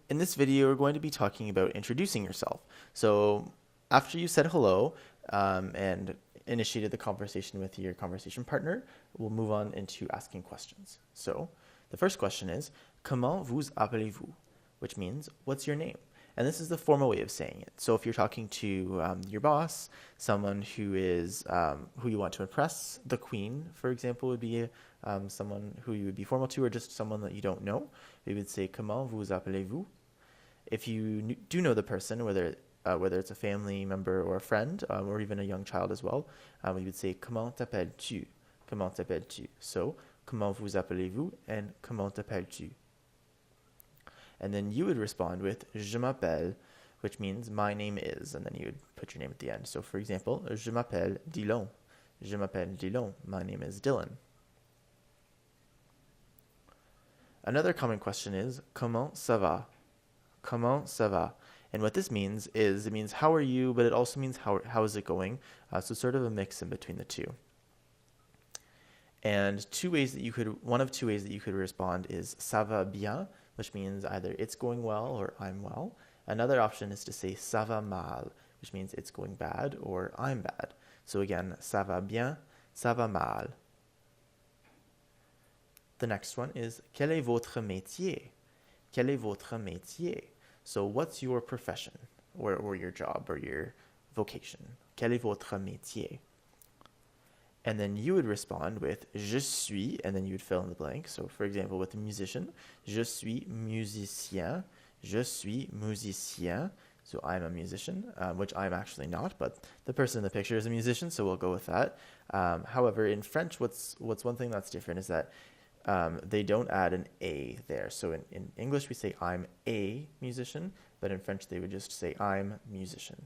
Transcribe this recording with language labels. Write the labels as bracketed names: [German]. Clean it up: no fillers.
[English] In this video, we're going to be talking about introducing yourself. So after you said hello and initiated the conversation with your conversation partner, we'll move on into asking questions. So the first question is, [French] Comment vous appelez-vous? [English] Which means, what's your name? And this is the formal way of saying it. So if you're talking to your boss, someone who is who you want to impress, the queen, for example, would be someone who you would be formal to, or just someone that you don't know. We would say [French] Comment vous appelez-vous? [English] If you do know the person, whether it's a family member or a friend, or even a young child as well, we would say [French] Comment t'appelles-tu? Comment t'appelles-tu? So Comment vous appelez-vous and Comment t'appelles-tu? [English] And then you would respond with [French] Je m'appelle, [English] which means my name is, and then you would put your name at the end. So for example, [French] Je m'appelle Dillon. Je m'appelle Dillon. [English] My name is Dylan. Another common question is [French] Comment ça va? Comment ça va? [English] And what this means is it means how are you, but it also means how is it going? So sort of a mix in between the two. And one of two ways that you could respond is [French] ça va bien, [English] which means either it's going well or I'm well. Another option is to say [French] ça va mal, [English] which means it's going bad or I'm bad. So again, [French] ça va bien, ça va mal. [English] The next one is [French] quel est votre métier? Quel est votre métier? [English] So what's your profession or your job or your vocation? [French] Quel est votre métier? [English] And then you would respond with [French] je suis, [English] and then you would fill in the blank. So for example, with a musician, [French] je suis musicien, je suis musicien. [English] So I'm a musician, which I'm actually not, but the person in the picture is a musician, so we'll go with that. However, in French, what's one thing that's different is that they don't add an A there. So in English, we say I'm a musician, but in French, they would just say I'm musician.